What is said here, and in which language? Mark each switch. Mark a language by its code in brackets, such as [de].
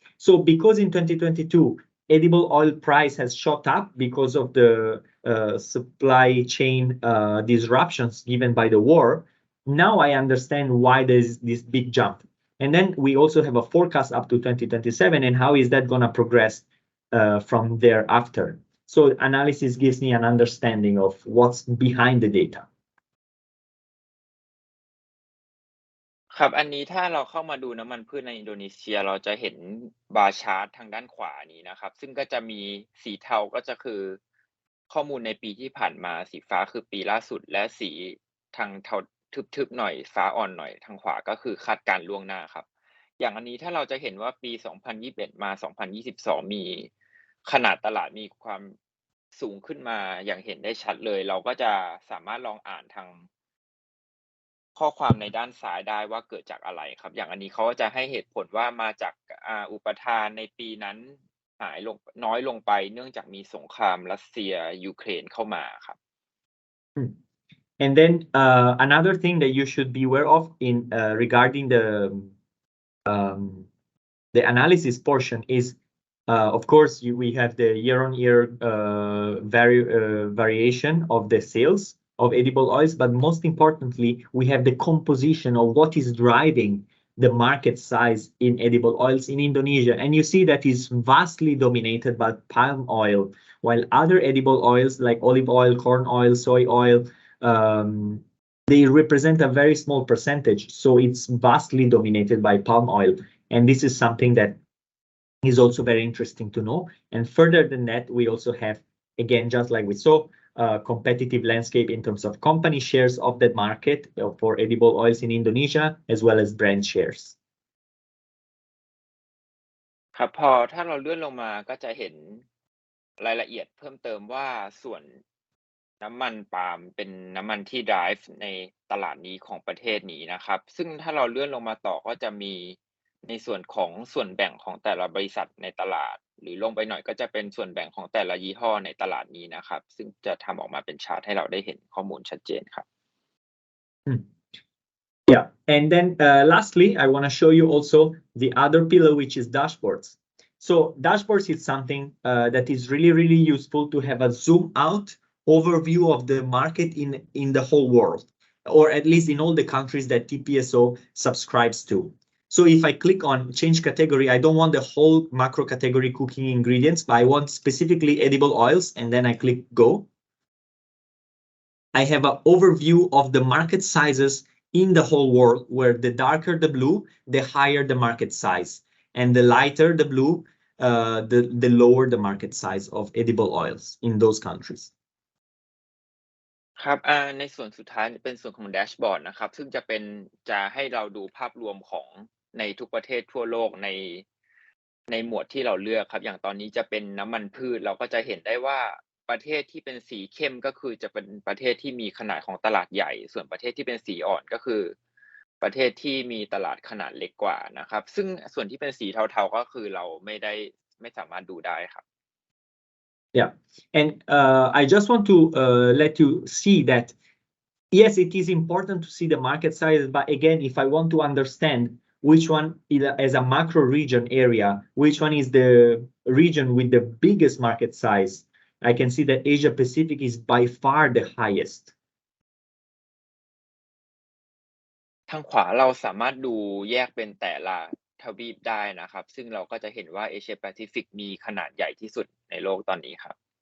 [en] So because in 2022, edible oil price has shot up because of the supply chain disruptions given by the war, now I understand why there's this big jump. And then we also have a forecast up to 2027, and how is that going to progress from thereafter. So analysis gives me an understanding of what's behind the data. [th] ครับอันนี้ถ้าเราเข้ามาดูน้ำมันพืชในอินโดนีเซียเราจะเห็นบาร์ชาร์ตทางด้านขวานี้นะครับซึ่งก็จะมีสีเทาก็จะคือข้อมูลในปีที่ผ่านมาสีฟ้าคือปีล่าสุดและสีทางเทาทึบๆหน่อยฟ้าอ่อนหน่อยทางขวาก็คือคาดการณ์ล่วงหน้าครับอย่างอันนี้ถ้าเราจะเห็นว่าปี2021มา2022มีขนาดตลาดมีความสูงขึ้นมาอย่างเห็นได้ชัดเลยเราก็จะสามารถลองอ่านทาง ข้อความในด้านซ้ายได้ว่าเกิดจากอะไรครับอย่างอันนี้เขาจะให้เหตุผลว่ามาจากอุปทานในปีนั้นหายลงน้อยลงไปเนื่องจากมีสงครามรัสเซียยูเครนเข้ามาครับ [en] And then another thing that you should be aware of in regarding the analysis portion is, of course, we have the year-on-year variation of the sales of edible oils, but most importantly, we have the composition of what is driving the market size in edible oils in Indonesia. And you see that is vastly dominated by palm oil, while other edible oils like olive oil, corn oil, soy oil, they represent a very small percentage. So it's vastly dominated by palm oil. And this is something that is also very interesting to know. And further than that, we also have, again, just like we saw, competitive landscape in terms of company shares of that market for edible oils in Indonesia, as well as brand shares. [th] ครับพอถ้าเราเลื่อนลงมาก็จะเห็นรายละเอียดเพิ่มเติมว่าส่วนน้ำมันปาล์มเป็นน้ำมันที่ drive ในตลาดนี้ของประเทศนี้นะครับซึ่งถ้าเราเลื่อนลงมาต่อก็จะมีในส่วนของส่วนแบ่งของแต่ละบริษัทในตลาดหรือลงไปหน่อยก็จะเป็นส่วนแบ่งของแต่ละยี่ห้อในตลาดนี้นะครับซึ่งจะทำออกมาเป็นชาร์ตให้เราได้เห็นข้อมูลชัดเจนครับ [en] Yeah, and then lastly, I want to show you also the other pillar, which is dashboards. So dashboards is something that is really, really useful to have a zoom out overview of the market in the whole world, or at least in all the countries that TPSO subscribes to. So if I click on change category, I don't want the whole macro category cooking ingredients, but I want specifically edible oils, and then I click go. I have an overview of the market sizes in the whole world, where the darker the blue, the higher the market size, and the lighter the blue, the lower the market size of edible oils in those countries. [th] ครับในส่วนสุดท้ายเป็นส่วนของแดชบอร์ดนะครับซึ่งจะให้เราดูภาพรวมของในทุกประเทศทั่วโลกในหมวดที่เราเลือกครับอย่างตอนนี้จะเป็นน้ำมันพืชเราก็จะเห็นได้ว่าประเทศที่เป็นสีเข้มก็คือจะเป็นประเทศที่มีขนาดของตลาดใหญ่ส่วนประเทศที่เป็นสีอ่อนก็คือประเทศที่มีตลาดขนาดเล็กกว่านะครับซึ่งส่วนที่เป็นสีเทาๆก็คือเราไม่สามารถดูได้ครับ [en] Yeah, and I just want to let you see that yes, it is important to see the market size, but again, if I want to understand which one is as a macro region area, which one is the region with the biggest market size, I can see that Asia Pacific is by far the highest. [th] ทางขวาเราสามารถดูแยกเป็นแต่ละทวีปได้นะครับซึ่งเราก็จะเห็นว่าเอเชียแปซิฟิกมีขนาดใหญ่ที่สุดในโลกตอนนี้ครับ